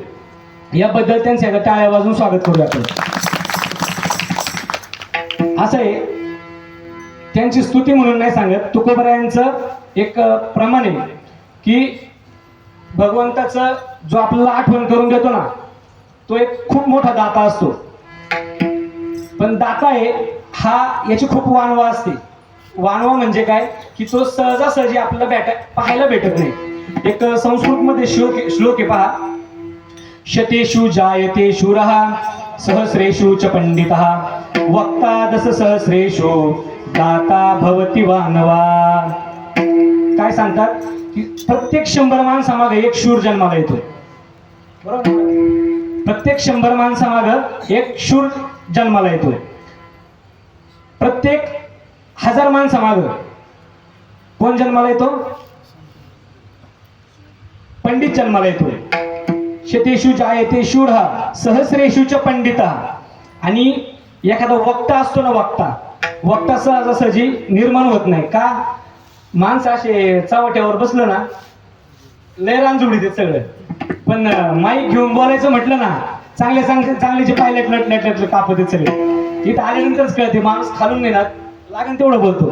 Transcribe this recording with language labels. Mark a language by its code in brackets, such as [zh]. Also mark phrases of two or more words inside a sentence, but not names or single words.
[mr] याबद्दल त्यांच्या टाळ्या वाजून स्वागत करूया आपण. असं आहे, त्यांची स्तुती म्हणून नाही सांगत, तुकोबारायांचं एक प्रमाण आहे की भगवंताचं जो आपल्याला आठवण करून देतो ना, तो एक खूप मोठा दाता असतो. पण दाता आहे हा, याची खूप वानवा असते. वानवा म्हणजे काय की तो सहजासहजी आपल्याला पाहायला भेटत नाही. एक संस्कृतमध्ये श्लोक आहे पहा, [sa] शतेषु जायते शूरः सहस्रेषु च पंडितः वक्ता दश सहस्रेषु दाता भवति वानवा. [mr] काय सांगतात की प्रत्येक 100 माणसामागे एक शूर जन्माला येतो. बरोबर? प्रत्येक 100 माणसामागे एक शूर जन्माला येतो. प्रत्येक 1000 माणसामागे कोण जन्माला येतो? पंडित जन्माला येतो. [sa] शतेषु जायते शूरः सहस्रेषु च पंडितः. [mr] आणि एखादा वक्ता असतो ना, वक्ता सहजासहजी निर्माण होत नाही. का? माणसं असे चावट्यावर बसलं ना लय रांजुडी देत सगळं, पण माईक घेऊन बोलायचं म्हटलं ना चांगले जे पायलट नटले कापत सगळे इथं आल्यानंतरच कळते माणूस खालून नाही ना लागेल तेवढं बोलतो.